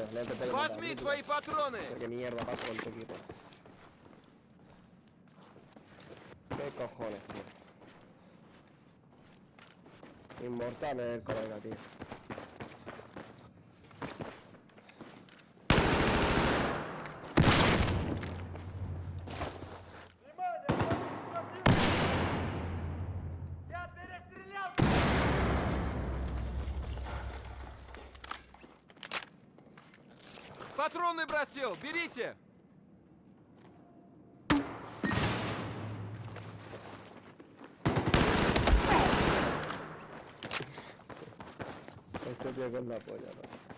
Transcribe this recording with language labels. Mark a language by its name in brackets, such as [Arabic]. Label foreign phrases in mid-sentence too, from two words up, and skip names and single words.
[Spanish] No te puedo matar, [Russian] Возьми [Spanish] crítica. [Russian] твои патроны! [Spanish] ¿Qué mierda pasa con tu equipo? ¿Qué cojones, tío? Inmortal es el colega, tío. [Russian] ¡Ya перестрелял! Патроны бросил! Берите! [Spanish] Este tío que es la polla, ¿no?